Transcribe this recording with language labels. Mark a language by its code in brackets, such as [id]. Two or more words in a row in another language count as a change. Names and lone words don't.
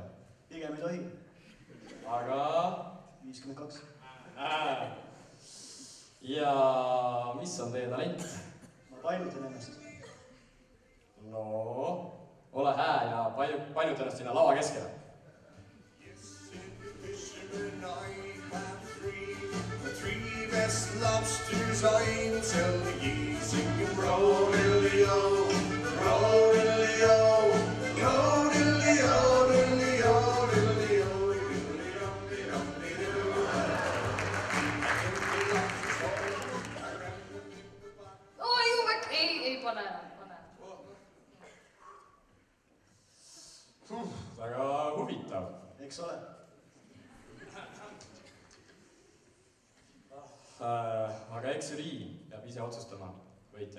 [et] Pigem ei tohi. Aga... 52. Ja mis on teie talent? Ma painutan ennast. No, ole hää ja painut ennast sinna lava keskele. [en] Best lobsters I'm telling you, singing roll-dilly-o, roll-dilly-o, roll-dilly-o, diddly-o, diddly-o, [et] Oi, Jumek, ei pane ära. Väga huvitav. Eks ole? Aga eks žürii peab ise otsustama, võitja.